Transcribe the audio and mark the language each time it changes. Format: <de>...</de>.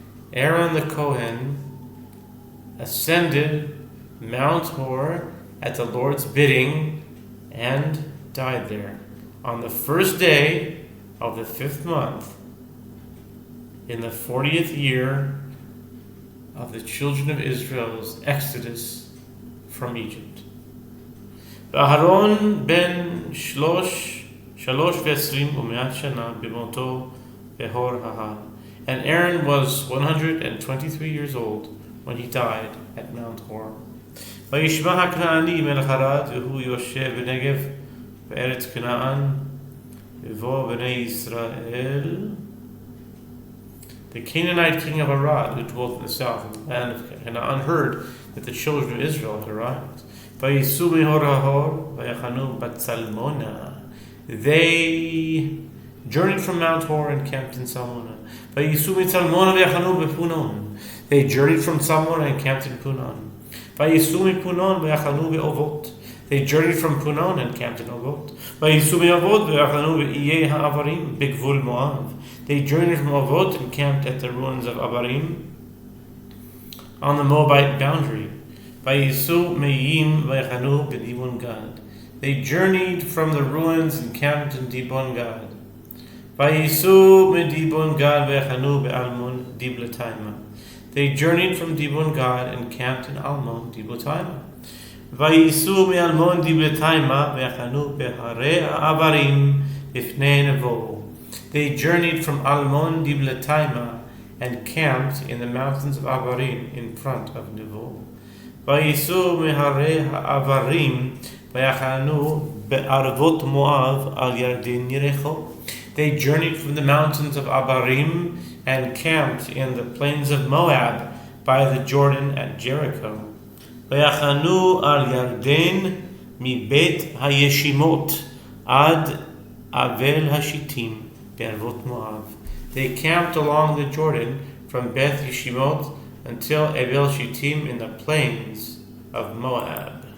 <en>Aaron the Kohen ascended Mount Hor at the Lord's bidding and died there on the first day of the 5th month in the 40th year of the children of Israel's exodus from Egypt.</en> <he>ואהרון בן 23 ומאת שנה במותו בהור ההר.</he> <en>And Aaron was 123 years old when he died at Mount Hor.</en> <he>וישמע הכנעני מלך ערד, והוא יושב בנגב בארץ כנען, ובוא בני ישראל.</he> <en>The Canaanite king of Arad, who dwelt in the south, in the land of Canaan, heard that the children of Israel had arrived.</en> <he>ויסעו מהור ההור, ויחנו בצלמונה.</he> <en>They journeyed from Mount Hor and camped in Salmona.</en> <he>ויסעו מצלמונה ויחנו בפונון.</he> <en>They journeyed from Salmona and camped in Punon.</en> <he>ויסעו מפונון ויחנו באובות.</he> <en>They journeyed from Punon and camped in Ovot.</en> <he>ויסעו מאובות ויחנו באיי העברים בגבול מואב.</he> <en>They journeyed from Ovot and camped at the ruins of Abarim on the Moabite boundary.</en> <he>ויסעו מאיים ויחנו בדיבון גד.</he> <en>They journeyed from the ruins and camped in Dibon Gad.</en> <he>ויסעו מדibon Gad ויחנו באלמון דיבלתיימה.</he> <en>They journeyed from Dibon Gad and camped in Almon Diblatayma.</en> <he>ויסעו מאלמון דיבלתיימה ויחנו בהרי העברים לפני נבו.</he> <en>They journeyed from Almon Diblatayma and camped in the mountains of Abarim in front of Nevo.</en> <he>ויסעו מהרי העברים ויחנו בערבות מואב על ירדן יריחו.</he> <en>They journeyed from the mountains of Abarim and camped in the plains of Moab by the Jordan at Jericho.</en> <he>ויחנו על ירדן מבית הישימות עד אבל השיטים בערבות מואב.</he> <en>They camped along the Jordan from Beth Yeshimot until Abel Shittim in the plains of Moab.</en>